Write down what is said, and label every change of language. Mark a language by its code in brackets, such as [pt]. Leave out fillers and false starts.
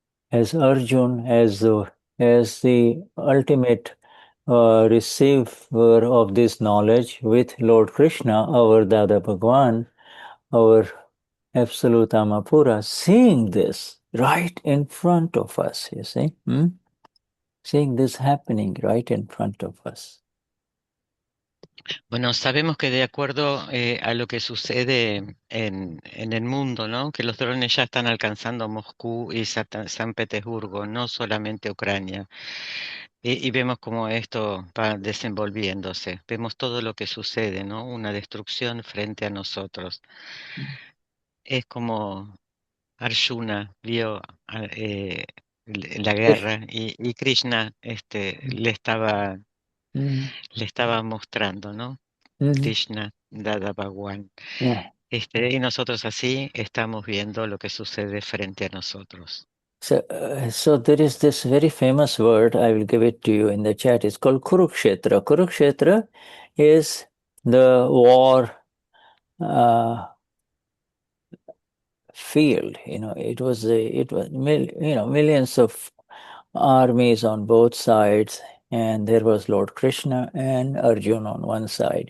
[en] As Arjun, as the ultimate receiver of this knowledge with Lord Krishna, our Dada Bhagwan, our absolute Amapura, seeing this right in front of us, you see, seeing this happening right in front of us. [es] Bueno, sabemos que de acuerdo a lo que sucede en el mundo, ¿no? Que los drones ya están alcanzando Moscú y San Petersburgo, no solamente Ucrania. Y vemos cómo esto va desenvolviéndose. Vemos todo lo que sucede, ¿no? Una destrucción frente a nosotros. Es como Arjuna vio la [en] Yes. [es] guerra y Krishna le estaba mostrando, ¿no? Mhm. Krishna, Dada Bhagwan. [en] Yeah. [es] Y nosotros así estamos viendo lo que sucede frente a nosotros. [en] So there is this very famous word, I will give it to you in the chat. It's called Kurukshetra. Kurukshetra is the war field. It was millions of armies on both sides, and there was Lord Krishna and Arjun on one side.